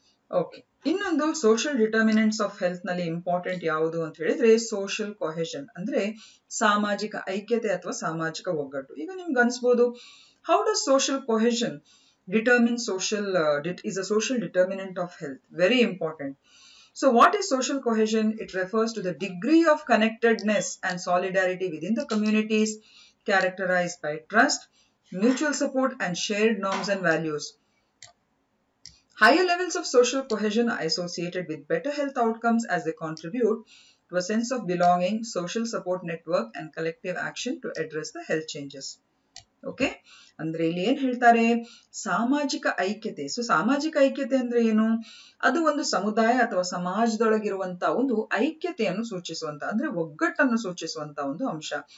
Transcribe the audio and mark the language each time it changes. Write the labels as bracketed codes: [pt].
[kn] Okay, ಇನ್ನೊಂದು social determinants of health ನಲ್ಲಿ important ಯಾವುದು ಅಂತ ಹೇಳಿದ್ರೆ ಸೋಷಿಯಲ್ ಕೊಹೆಷನ್, ಅಂದ್ರೆ ಸಾಮಾಜಿಕ ಐಕ್ಯತೆ ಅಥವಾ ಸಾಮಾಜಿಕ ಒಗ್ಗಟ್ಟು. ಈಗ ನಿಮ್ಗೆ ಅನ್ಸ್ಬೋದು, [en] How does social cohesion determine is a social determinant of health? Very important. So what is social cohesion? It refers to the degree of connectedness and solidarity within the communities characterized by trust, mutual support and shared norms and values. Higher levels of social cohesion are associated with better health outcomes as they contribute to a sense of belonging, social support network and collective action to address the health changes. [kn] Okay, ಅಂದ್ರೆ ಇಲ್ಲಿ ಏನ್ ಹೇಳ್ತಾರೆ, ಸಾಮಾಜಿಕ ಐಕ್ಯತೆ. So ಸಾಮಾಜಿಕ ಐಕ್ಯತೆ ಅಂದ್ರೆ ಏನು? ಅದು ಒಂದು ಸಮುದಾಯ ಅಥವಾ ಸಮಾಜದೊಳಗಿರುವಂತ ಒಂದು ಐಕ್ಯತೆಯನ್ನು ಸೂಚಿಸುವಂತ, ಅಂದ್ರೆ ಒಗ್ಗಟ್ಟನ್ನು ಸೂಚಿಸುವಂತ ಒಂದು ಅಂಶ.